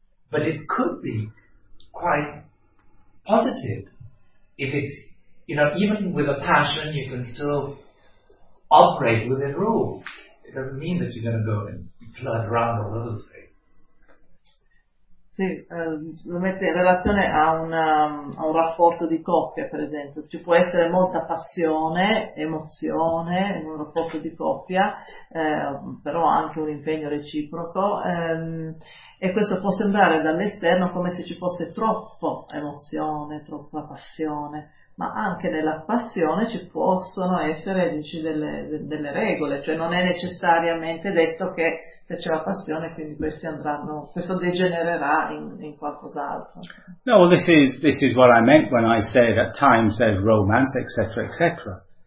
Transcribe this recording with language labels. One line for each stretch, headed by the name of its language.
English: But it could be quite positive if it's, you know, even with a passion, you can still operate within rules. It doesn't mean that you're going to go and flood around all over the place.
Italian: Sì, lo mette in relazione a un rapporto di coppia, per esempio. Ci può essere molta passione, emozione in un rapporto di coppia, però anche un impegno reciproco, e questo può sembrare dall'esterno come se ci fosse troppo emozione, troppa passione, ma anche nella passione ci possono essere, dici, delle regole, cioè non è necessariamente detto che se c'è la passione quindi questi andranno, questo degenererà in qualcos'altro.
English: No, this is what I meant when I said at times there's romance, etc., etc.